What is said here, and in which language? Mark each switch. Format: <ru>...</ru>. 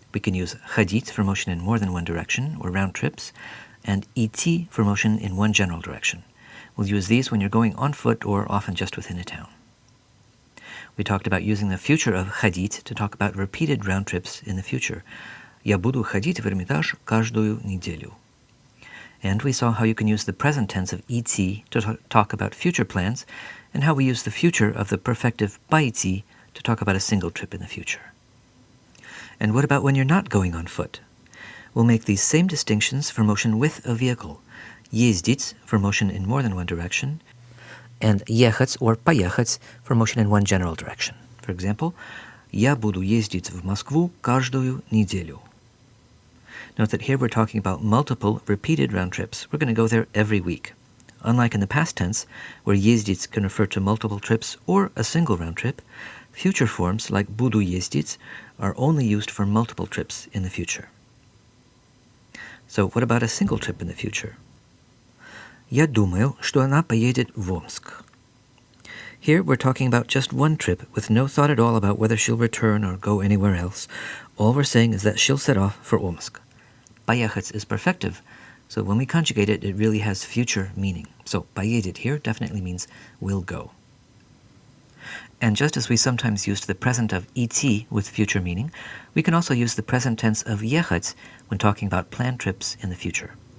<en>We can use ходить for motion in more than one direction, or round trips, and идти for motion in one general direction. We'll use these when you're going on foot or often just within a town. We talked about using the future of ходить to talk about repeated round trips in the future.</en> <ru>Я буду ходить в Эрмитаж каждую неделю.</ru> <en>And we saw how you can use the present tense of идти to talk about future plans, and how we use the future of the perfective пойти to talk about a single trip in the future. And what about when you're not going on foot? We'll make these same distinctions for motion with a vehicle. Ездить for motion in more than one direction, and ехать or поехать for motion in one general direction. For example,</en> <ru>я буду ездить в Москву каждую неделю.</ru> <en>Note that here we're talking about multiple, repeated round trips. We're going to go there every week. Unlike in the past tense, where ездить can refer to multiple trips or a single round trip, future forms like</en> <ru>буду ездить</ru> <en>are only used for multiple trips in the future. So what about a single trip in the future?</en> <ru>Я думаю, что она поедет в Омск.</ru> <en>Here we're talking about just one trip with no thought at all about whether she'll return or go anywhere else. All we're saying is that she'll set off for Omsk. Поехать is perfective, so when we conjugate it, it really has future meaning. So поедет here definitely means will go. And just as we sometimes use the present of идти with future meaning, we can also use the present tense of ехать when talking about planned trips in the future.</en>